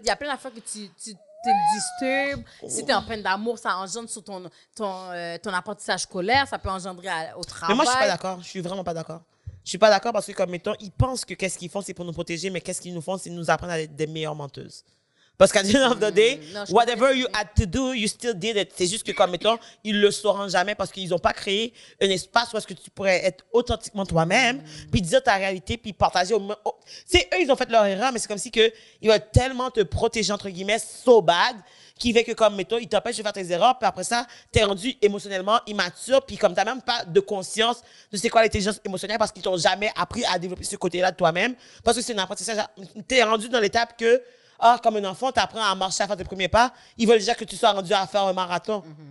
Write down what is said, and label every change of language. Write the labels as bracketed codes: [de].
[fr] Il y a plein d'affaires que tu te disturbes. Si t'es en peine d'amour, ça engendre sur ton apprentissage scolaire, ça peut engendrer au travail. Mais moi, je suis pas d'accord. Je suis vraiment pas d'accord. Je suis pas d'accord parce que, comme mettons, ils pensent que qu'est-ce qu'ils font, c'est pour nous protéger, mais qu'est-ce qu'ils nous font, c'est nous apprendre à être des meilleures menteuses. Parce qu'à [en] the end of the day, whatever you had to do, you still did it. [fr] C'est juste que, comme mettons, ils le sauront jamais parce qu'ils ont pas créé un espace où est-ce que tu pourrais être authentiquement toi-même, puis dire ta réalité, puis partager au moins. C'est eux, ils ont fait leur erreur, mais c'est comme si que ils veulent tellement te protéger, entre guillemets, [en] so bad, [fr] qui fait que, comme, mettons, ils t'empêchent de faire tes erreurs, puis après ça, t'es rendu émotionnellement immature, puis comme t'as même pas de conscience de c'est quoi l'intelligence émotionnelle parce qu'ils t'ont jamais appris à développer ce côté-là de toi-même, parce que c'est un apprentissage, t'es rendu dans l'étape que, comme un enfant, t'apprends à marcher, à faire tes premiers pas, ils veulent déjà que tu sois rendu à faire un marathon.